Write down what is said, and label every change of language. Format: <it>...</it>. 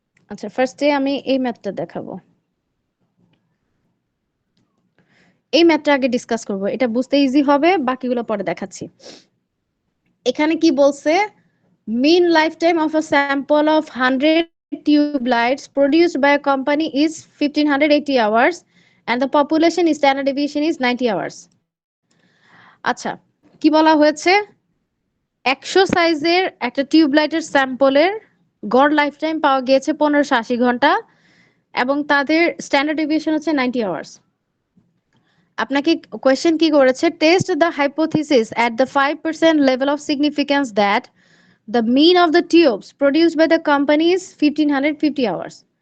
<bn>আচ্ছা, ফার্স্টে আমি এই ম্যাথটা দেখাবো। এই ম্যাথটা আগে ডিসকাস করব, এটা বুঝতে ইজি হবে, বাকিগুলো পরে দেখাচ্ছি। এখানে কি বলছে,</bn> <en>Mean life time of a sample of 100 tube lights produced by a company is 1580 hours and the population standard deviation is 90 hours.</en> <bn>আচ্ছা, কি বলা হয়েছে? 100 সাইজের একটা টিউবলাইটের স্যাম্পলের গড় লাইফ টাইম পাওয়া গিয়েছে 1580 ঘন্টা এবং তাদের স্ট্যান্ডার্ড ডেভিয়েশন হচ্ছে 90 আওয়ার্স। আপনাকে কোয়েশ্চেন কি করেছে?</bn> <en>Test the hypothesis at the 5% level of significance that the mean of the tubes produced by the company is 1550 hours.</en>